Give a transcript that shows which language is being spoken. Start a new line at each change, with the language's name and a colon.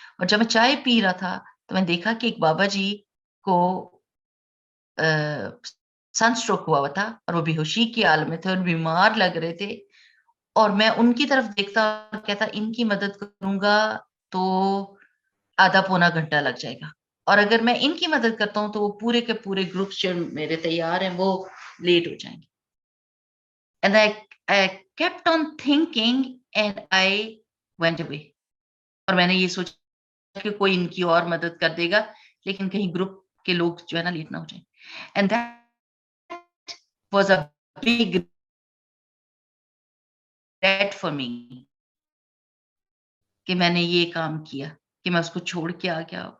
Urdu: اور جب میں چائے پی رہا تھا تو میں دیکھا کہ ایک بابا جی کو سن اسٹروک ہوا تھا اور وہ بے ہوشی کی حالت میں تھے اور بیمار لگ رہے تھے. اور میں ان کی طرف دیکھتا اور کہتا ان کی مدد کروں گا تو آدھا پونا گھنٹہ لگ جائے گا، اور اگر میں ان کی مدد کرتا ہوں تو وہ پورے کے پورے گروپس جو میرے تیار ہیں وہ لیٹ ہو جائیں گے.
English: And I kept on thinking and I went away.
Urdu: اور میں نے یہ سوچا کہ کوئی ان کی اور مدد کر دے گا، لیکن کہیں گروپ کے لوگ جو ہے نا لیٹ نہ ہو جائیں.
English: And that was a big regret for me
Urdu: کہ میں نے یہ کام کیا، کہ میں اس کو چھوڑ کے آ گیا.